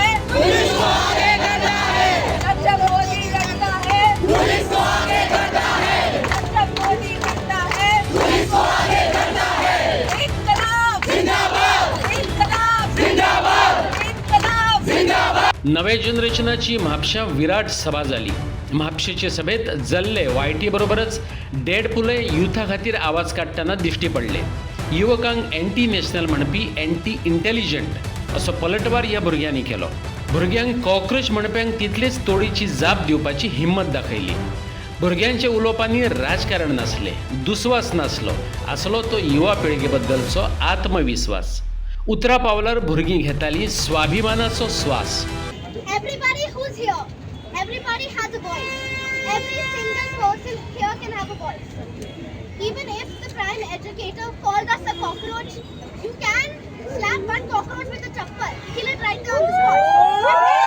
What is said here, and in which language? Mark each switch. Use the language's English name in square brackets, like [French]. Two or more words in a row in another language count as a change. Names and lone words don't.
[Hindi] पुलिस को आगे करना है, जब जब मोदी डरता है, पुलिस को आगे करना है, जब जब मोदी डरता है, पुलिस को आगे करना है। इनकलाब जिंदाबाद, इनकलाब जिंदाबाद, इनकलाब जिंदाबाद। [Konkani] नवे जनरेशनाची म्हापशा विराट सभा जाली। म्हापशेचे सभेत जल्ले वायटी बरोबरच डेडपुले युथा खातीर आवाज काडटना दिश्टी पडले। युवकांक [English] anti national [Konkani] म्हणपी [English] anti intelligent [Konkani] असो पलटवार ह्या भुरग्यांनी केलो। भुरग्यांक कॉक्रोच म्हणप्यांक तितलीच तोडीची जाप दिवपाची हिम्मत दाखयली। भुरग्यांच्या उलोवपांनी राजकारण नासले, दुस्वास नासलो, आसलो तो युवा पिळगे बद्दलचो आत्मविश्वास। उतरा पावलार भुरगीं घेताली स्वाभिमानाचो श्वास। [English] Everybody who's here, everybody has a voice. Every single person here can have a voice. Even if the prime educator called us a cockroach, you can slap one cockroach with a chappal, kill it right there on the spot.